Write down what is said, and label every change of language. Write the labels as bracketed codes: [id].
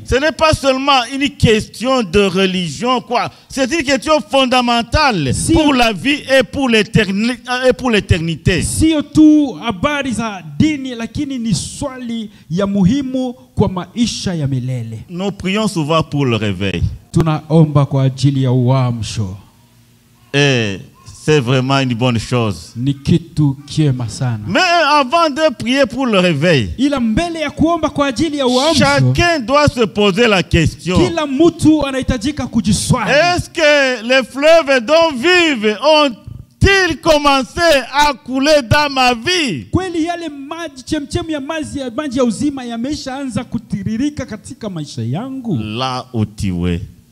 [fr] Ce n'est pas seulement une question de religion, quoi. C'est une question fondamentale pour la vie et pour l'éternité. [sw] Sio tu habari za dini, lakini ni swali ya muhimu kwa maisha ya milele. [fr] Nous prions souvent pour le réveil. [sw] Tunaomba kwa ajili ya uamsho. [fr] Et c'est vraiment une bonne chose. [sw] Ni kitu kiema sana. [fr] Mais avant de prier pour le réveil, [sw] Ila mbele ya kuomba kwa ajili ya uamsho, [fr] chacun doit se poser la question. [sw] kila mtu anahitajika kujiswali. [fr] Est-ce que les fleuves dont vivent ont-ils commencé à couler dans ma vie? [sw] Kweli yale maji, chemchemu ya maji ya uzima yameshaanza kutiririka katika maisha yangu? [fr] Là où tu es,